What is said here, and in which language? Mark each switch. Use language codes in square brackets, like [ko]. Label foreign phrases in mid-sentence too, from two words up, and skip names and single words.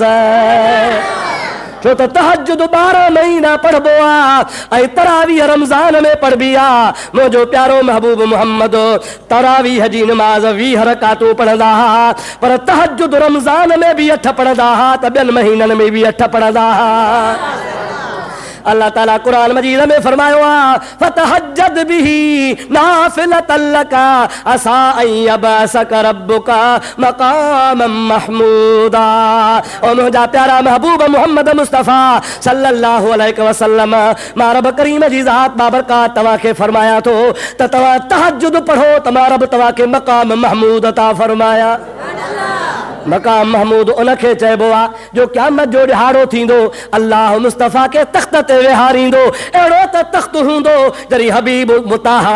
[sd] छो त तहज्जुद 12 महीना पढ़बो आहे ऐं तरावीह रमज़ान में पढ़बी आहे। मुंहिंजो प्यारो महबूब मोहम्मद तरावीह जी नमाज़ 20 रकातूं पढ़ंदा हुआ, पर तहज्जुद रमज़ान में बि 8 पढ़ंदा हुआ, त ॿियनि महीननि में बि 8 पढ़ंदा हुआ। अल्लाह ताला कुरान मजीद में फरमायो आहे [ar] فتهجد به نافلة لك عسى أن يبعثك ربك مقاما محمودا. [sd] ओ मुंहिंजा प्यारा महबूब मोहम्मद मुस्तफ़ा [ar] صلى الله عليه وسلم, [sd] मां रब करीम जी ज़ात बाबरकात तव्हांखे फरमाया थो त तव्हां तहज्जुद पढ़ो त मां रब तव्हांखे मकाम महमूद अता फरमाया। मकाम महमूद उनखे चइबो आहे जो क़यामत जो ॾिहाड़ो थींदो अल्लाह मुस्तफ़ा खे तख़्त ते वेहारींदो अहिड़ो त तख़्त हूंदो जॾहिं हबीब मुताहा